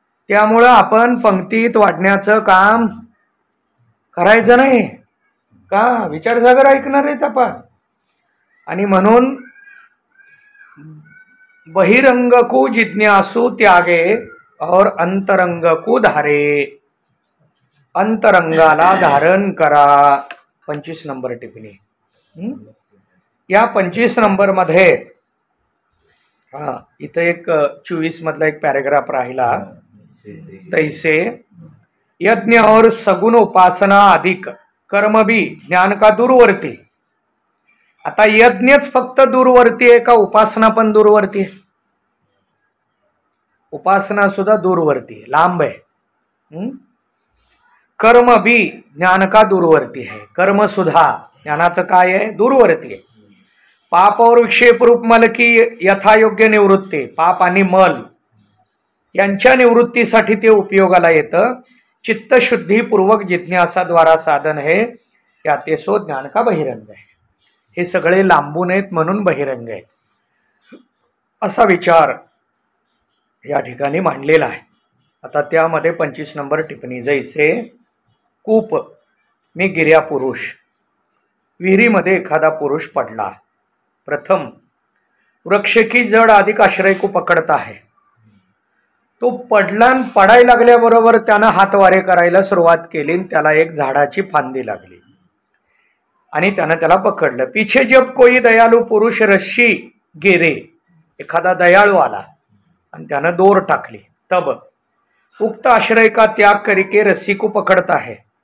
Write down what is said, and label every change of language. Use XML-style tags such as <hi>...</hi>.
<mr>त्यामुळं आपण पंक्तीत वाढण्याचं काम करायचं नाही का? विचारसागर ऐकणार आहेत आपण. आणि म्हणून</mr> <hi>बहिरंग को जिज्ञासू त्यागे और अंतरंग को धारे,</hi> <mr>अंतरंगाला धारण करा। 25 नंबर टिप्पणी। या 25 नंबर मध्ये इथं एक 24 मधला एक पॅरेग्राफ राहिला।</mr> <hi>तैसे यज्ञ और सगुण उपासना अधिक कर्म भी ज्ञान का दूरवर्ती।</hi> <mr>आता यज्ञच फक्त दूरवर्ती आहे का उपासना पण दूरवर्ती आहे? उपासना सुद्धा दूरवर्ती आहे, लांब आहे।</mr> <hi>कर्म भी ज्ञान का दूरवर्ती है,</hi> <mr>कर्म सुद्धा ज्ञानाचं काय आहे? दूरवर्ती आहे।</mr> <hi>पाप और विक्षेप रूप मल की यथायोग्य निवृत्ती,</hi> <mr>पाप आणि मल यांच्या निवृत्तीसाठी ते उपयोगाला येतं।</mr> <hi>चित्तशुद्धीपूर्वक जिज्ञासा द्वारा साधन है, या ते सो ज्ञान का बहिरंग</hi> <mr>आहे। हे सगळे लांबून आहेत म्हणून बहिरंग आहे, असा विचार या ठिकाणी मांडलेला आहे। आता त्यामध्ये 25 नंबर टिप्पणी।</mr> <hi>जैसे कूप में गिर्या पुरुष,</hi> <mr>विहिरीमध्ये एखादा पुरुष पडला।</mr> <hi>प्रथम वृक्ष की जड़ अधिक आश्रय को पकडता है।</hi> <mr>तो पडला, पडायला लागल्याबरोबर त्यानं हात वारे करायला सुरुवात केली, त्याला एक झाडाची फांदी लागली आणि त्यानं त्याला पकडलं।</mr> <hi>पीछे जब कोई दयालु पुरुष रस्सी गिरे,</hi> <mr>एखादा दयाळू आला आणि त्यानं दोर टाकली,</mr> <hi>तब उक्त आश्रय का त्याग करके रस्सी को पकडता है।</hi>